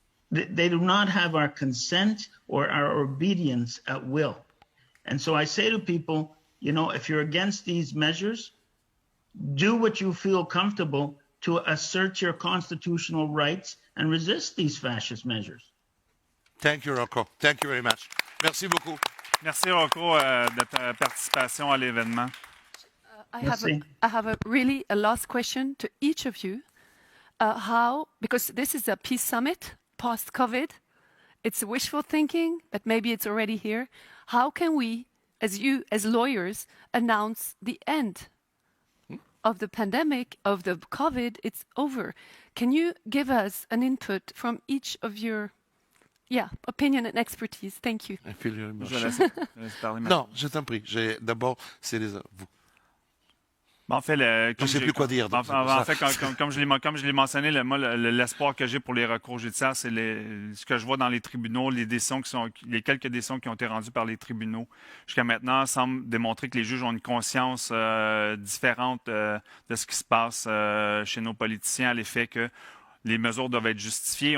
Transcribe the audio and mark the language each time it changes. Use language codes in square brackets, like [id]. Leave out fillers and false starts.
[en] They do not have our consent or our obedience at will. And so I say to people, you know, if you're against these measures, do what you feel comfortable to assert your constitutional rights and resist these fascist measures. Thank you, Rocco. Thank you very much. [fr] Merci beaucoup. Merci, Rocco, de ta participation à l'événement. [en] I have a last question to each of you. Because this is a peace summit post-COVID, it's wishful thinking, but maybe it's already here. How can we, as lawyers, announce the end of the pandemic, of the COVID? It's over. Can you give us an input from each of your opinion and expertise? Thank you. I feel very much. [fr] Je laisse parler Non, je t'en prie. D'abord, c'est vous. En fait, Je ne sais plus quoi dire. donc c'est pour ça. En fait, comme je l'ai mentionné, l'espoir que j'ai pour les recours judiciaires, c'est ce que je vois dans les tribunaux, les quelques décisions qui ont été rendues par les tribunaux jusqu'à maintenant semblent démontrer que les juges ont une conscience différente de ce qui se passe chez nos politiciens, à l'effet que les mesures doivent être justifiées.